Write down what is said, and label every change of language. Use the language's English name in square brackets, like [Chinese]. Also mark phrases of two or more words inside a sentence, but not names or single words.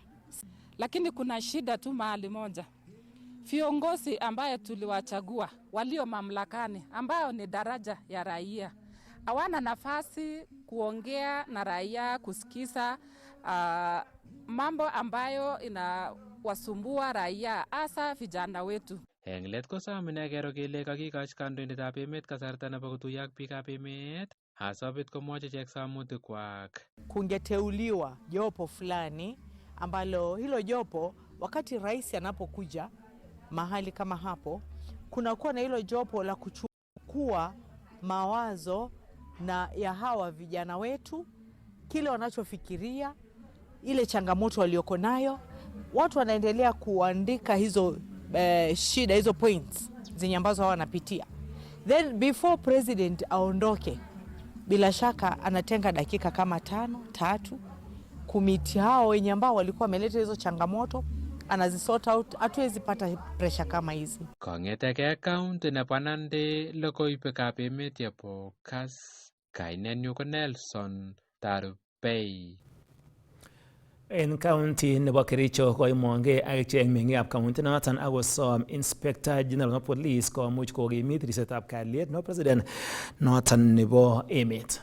[Swahili] Lakini kuna shida tu mahali moja. Viongozi ambaye tuliwachagua walio mamlakani ambao ni daraja ya raia hawana nafasi kuongea na raia, kusikiza mambo ambayo inawasumbua raia, hasa vijana wetu. [Kalenjin] Eng let kosom ine kero kele kakikoch kandoindetab emet kasarta nebo kotuiyo ak biikab emet asobit komwochi ichek somutikwak. [Swahili] Kungeteuliwa jopo fulani ambalo hilo jopo wakati rais anapokuja mahali kama hapo, kunakuwa na hilo jopo la kuchukua mawazo na ya hawa vijana wetu, kile wanachofikiria, ile changamoto walioko nayo. Watu wanaendelea kuandika hizo shida, hizo points zenye ambazo hawa wanapitia. [English] Then before president [Swahili] aondoke, bila shaka anatenga dakika kama 3 kumiti hao wenye ambao walikuwa wameleta hizo changamoto, anazisort out. Hatuwezi pata pressure kama hizi. [Kalenjin] Kong'eteke county nebo Nandi, logoiwekab emet yebo Kass, kainenyu ko Nelson Tarubei. En county nebo Kericho koimongei ak ichek meng'ikab county noton akosom [English] Inspector General of Police [Kalenjin] komuch kokimit ripsetab kalyet nebo president noton nebo emet.